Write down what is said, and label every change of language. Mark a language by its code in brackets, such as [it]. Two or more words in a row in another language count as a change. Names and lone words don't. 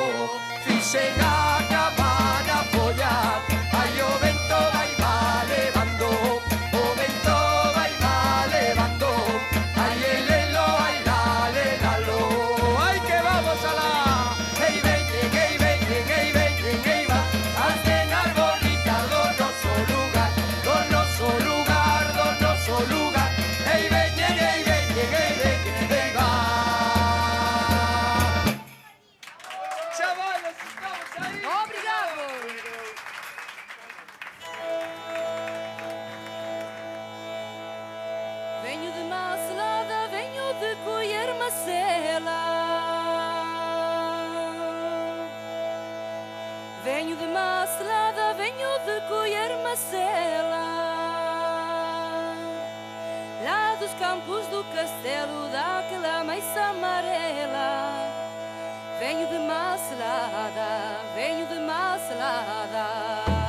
[gl] Fixen a cabana folla, ai o vento vai va levando, o vento vai va levando, ai elelo, ai la, lelalo, ai que vamos alá. Ei veñen, ei veñen, ei veñen, ei va, as nenas bonitas do noso lugar, do noso lugar, do noso lugar. Ei veñen, ei veñen, ei veñen, ei va. Chavales, estamos aí. Obrigado! [pt] Venho de Macelada, venho de colher macela. Venho de Macelada, venho de colher macela. Lá dos campos do castelo, daquela meiça amarela. Venho de Macelada, venho de Macelada.